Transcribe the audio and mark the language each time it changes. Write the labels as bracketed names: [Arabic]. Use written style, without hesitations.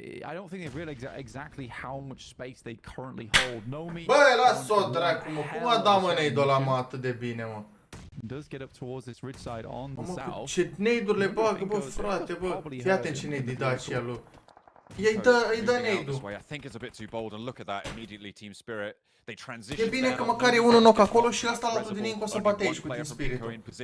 [English] I don't think they've realized exactly how much space they currently hold. No meat. [Romanian] Băi, las-o dracu, mă. Cum a dat, mă, nade-ul ăla, mă, atât de bine, mă? [English] Does get up towards this ridge side on the south. [Romanian] Ce nade-urile bagă, bă, frate, bă. Fii atent ce nade-i da aceea lui. Îi dă nade-ul. [English] I think it's a bit too bold and look at that immediately Team Spirit. [Romanian] E bine că măcar e unul knock acolo și ăsta altul din Inco să bate aici cu Team Spirit-ul.